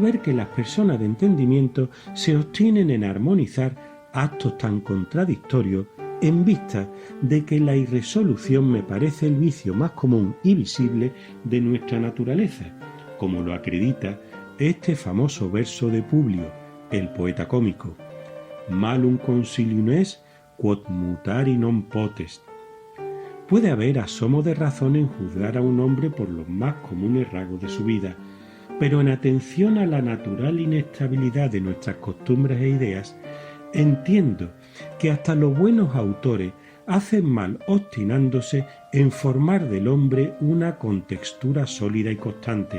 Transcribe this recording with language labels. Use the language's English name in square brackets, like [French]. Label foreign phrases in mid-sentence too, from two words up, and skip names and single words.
[Spanish] ver que las personas de entendimiento se obstienen en armonizar actos tan contradictorios en vista de que la irresolución me parece el vicio más común y visible de nuestra naturaleza, como lo acredita este famoso verso de Publio, el poeta cómico: [Latin] malum consilium est quod mutari non potest. [Spanish] puede haber asomo de razón en juzgar a un hombre por los más comunes rasgos de su vida, pero en atención a la natural inestabilidad de nuestras costumbres e ideas, entiendo que hasta los buenos autores hacen mal obstinándose en formar del hombre una contextura sólida y constante.